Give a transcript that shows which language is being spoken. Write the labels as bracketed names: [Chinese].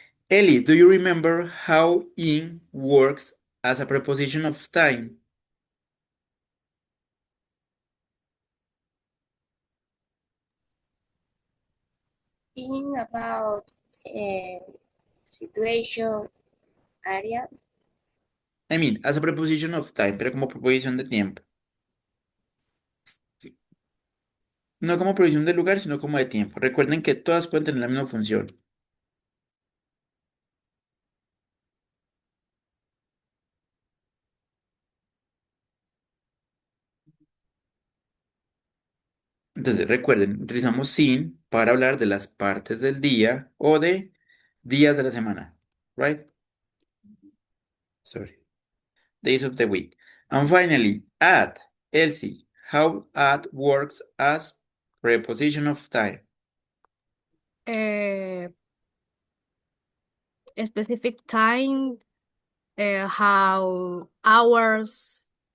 [English] Ellie, do you remember how in works as a preposition of time? In about situation area. I mean, as a preposition of time, [Spanish] pero como preposición de tiempo. No como preposición de lugar, sino como de tiempo. Recuerden que todas pueden tener la misma función. Entonces, recuerden, utilizamos sin para hablar de las partes del día o de días de la semana, right? [English] Sorry, days of the week. And finally, at, Elsie, how at works as preposition of time. Eh, specific time, how hours,